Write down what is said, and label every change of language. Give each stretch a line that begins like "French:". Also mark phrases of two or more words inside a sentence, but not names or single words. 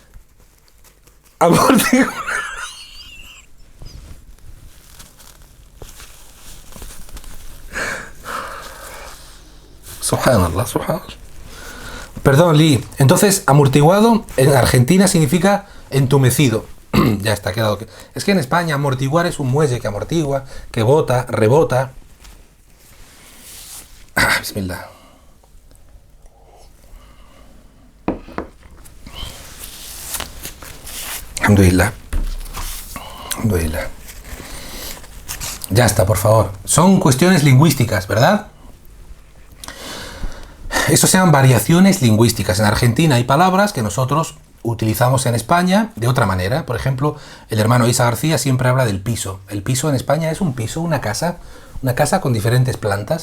Arabic: سبحان الله، سبحان الله.
Spanish: Perdón, Lee. Entonces, amortiguado en Argentina significa entumecido. Ya está, quedado. Es que en España amortiguar es un muelle que amortigua, que bota, rebota.
Arabic: بسم الله. الحمد لله.
Spanish: Alhamdulillah. Ya está, por favor. Son cuestiones lingüísticas, ¿verdad? Eso se llaman variaciones lingüísticas. En Argentina hay palabras que nosotros utilizamos en España de otra manera. Por ejemplo, el hermano Isa García siempre habla del piso. El piso en España es un piso, una casa con diferentes plantas.